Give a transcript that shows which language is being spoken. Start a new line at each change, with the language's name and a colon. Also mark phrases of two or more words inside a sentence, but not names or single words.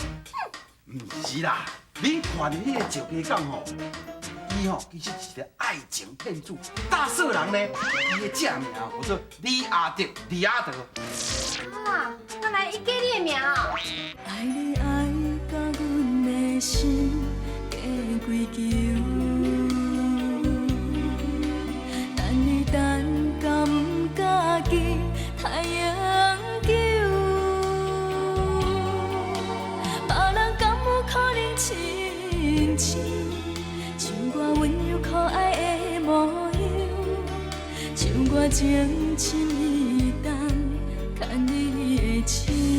Min Nan Chinese: 毋是啦，恁看到迄个石家港吼，伊吼其实是一个爱情骗子，大色人呢，伊的正名叫做李阿德，李阿德。啊，原来伊叫你的名哦。爱你爱甲阮的心加归球，等你等甲毋敢记太阳球，别人敢有可能亲像像我温柔可爱的模样，像我情深意重牵你的手。